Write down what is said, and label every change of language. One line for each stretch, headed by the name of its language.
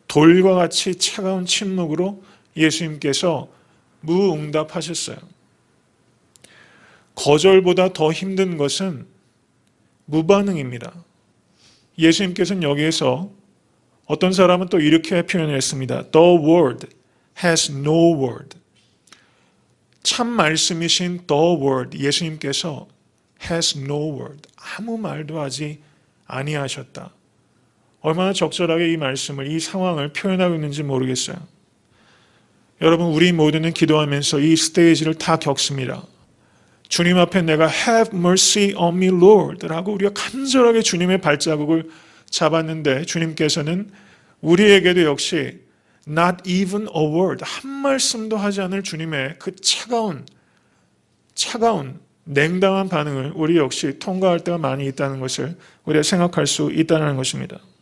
Korean: 돌과 같이 차가운 침묵으로 예수님께서 무응답하셨어요. 거절보다 더 힘든 것은 무반응입니다. 예수님께서는 여기에서 어떤 사람은 또 이렇게 표현을 했습니다.
English: The word has no word.
Korean: 참 말씀이신
English: The word,
Korean: 예수님께서
English: has no word.
Korean: 아무 말도 하지 아니하셨다. 얼마나 적절하게 이 말씀을, 이 상황을 표현하고 있는지 모르겠어요. 여러분, 우리 모두는 기도하면서 이 스테이지를 다 겪습니다. 주님 앞에 내가
English: have mercy on me, Lord
Korean: 라고 우리가 간절하게 주님의 발자국을 잡았는데 주님께서는 우리에게도 역시
English: not even a word,
Korean: 한 말씀도 하지 않을 주님의 그 차가운 냉담한 반응을 우리 역시 통과할 때가 많이 있다는 것을 우리가 생각할 수 있다는 것입니다.